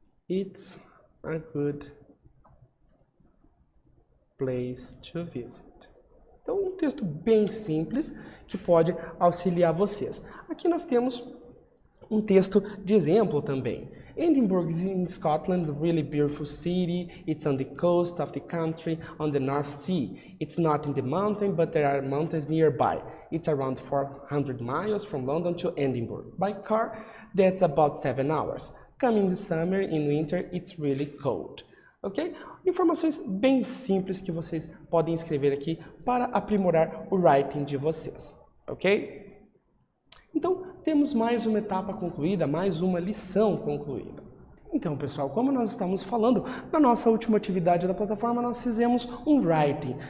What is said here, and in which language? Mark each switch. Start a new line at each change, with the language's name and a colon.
English: It's a good place to visit.
Portuguese: Então, um texto bem simples que pode auxiliar vocês. Aqui nós temos um texto de exemplo também.
English: Edinburgh is in Scotland, a really beautiful city. It's on the coast of the country, on the North Sea. It's not in the mountain, but there are mountains nearby. It's around 400 miles from London to Edinburgh. By car, that's about 7 hours. Coming the summer, in winter, it's really cold. Ok?
Portuguese: Informações bem simples que vocês podem escrever aqui para aprimorar o writing de vocês. Ok? Então, temos mais uma etapa concluída, mais uma lição concluída. Então, pessoal, como nós estamos falando, na nossa última atividade da plataforma, nós fizemos um writing.